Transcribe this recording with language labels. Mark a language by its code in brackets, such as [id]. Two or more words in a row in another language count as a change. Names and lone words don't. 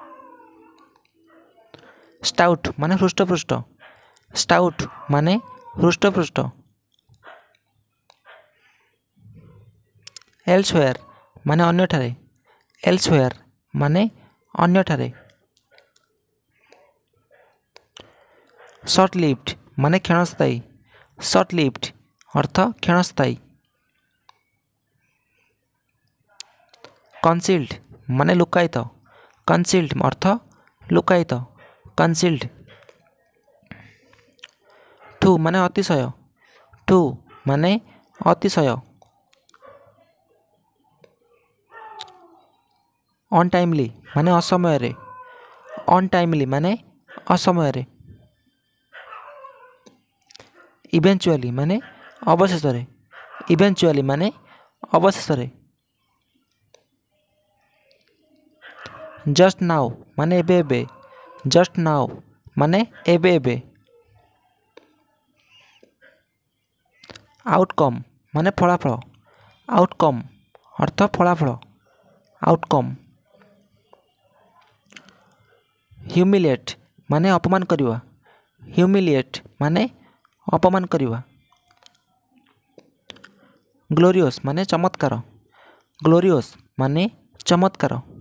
[or] ଷ୍ଟାଉଟ ମାନେ ହୃଷ୍ଟପୁଷ୍ଟ, ଷ୍ଟାଉଟ ମାନେ ହୃଷ୍ଟପୁଷ୍ଟ। ଏଲ୍ସୱେୟର ମାନେ ଅନ୍ୟଠାରେ, ଏଲ୍ସୱେୟର ମାନେ ଅନ୍ୟଠାରେ। [en] short lived [or] ମାନେ କ୍ଷଣସ୍ଥାୟୀ, [en] short lived [or] ଅର୍ଥ କ୍ଷଣସ୍ଥାୟୀ। କନସିଲ୍ଡ ମାନେ ଲୁକାୟିତ, କନସିଲ୍ଡ ଅର୍ଥ ଲୁକାୟିତ, କନସିଲ୍ଡ। ଟୁ ମାନେ ଅତିଶୟ, ଟୁ ମାନେ ଅତିଶୟ। ଅନଟାଇମଲି ମାନେ ଅସମୟ, ଅନଟାଇମଲି ମାନେ ଅସମୟ। ଇଭେଞ୍ଚୁଅଲି ମାନେ ଅବଶେଷ, ଇଭେଞ୍ଚୁଅଲି ମାନେ ଅବଶେଷ। [en] just now [or] ମାନେ ଏବେ ଏବେ, [en] just now [or] ମାନେ ଏବେ ଏବେ। ଆଉଟକମ ମାନେ ଫଳାଫଳ, ଆଉଟକମ ଅର୍ଥ ଫଳାଫଳ, ଆଉଟକମ। ହ୍ୟୁମିଲିଏଟ ମାନେ ଅପମାନ କରିବା, ହ୍ୟୁମିଲିଏଟ ମାନେ ଅପମାନ କରିବା। ଗ୍ଲୋରିଅସ ମାନେ ଚମତ୍କାର, ଗ୍ଲୋରିଅସ ମାନେ ଚମତ୍କାର।